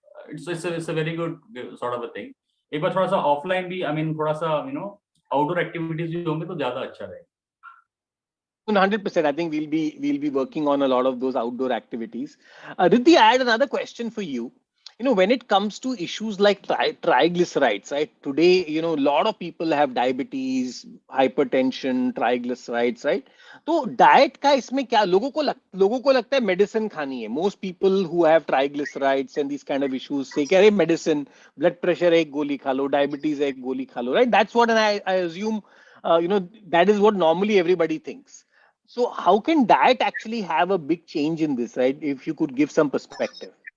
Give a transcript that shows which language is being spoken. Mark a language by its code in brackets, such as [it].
[en] It's a very good sort of a thing. [hi] एक बार थोड़ा सा offline भी, I mean, थोड़ा सा outdoor activities भी होंगे तो ज़्यादा अच्छा रहेगा. [en] 100%. I think we'll be working on a lot of those outdoor activities. Riddhi, I had another question for you. When it comes to issues like triglycerides, right? Today, a lot of people have diabetes, hypertension, triglycerides, right? [hi] तो diet का इसमें क्या लोगों को लगता है medicine खानी है. [en] Most people who have triglycerides and these kind of issues say [hi] कि अरे medicine, blood pressure एक गोली खा लो, [en] diabetes एक गोली खा लो, right? That's what, and I assume, that is what normally everybody thinks. So how can diet actually have a big change in this, right? If you could give some perspective.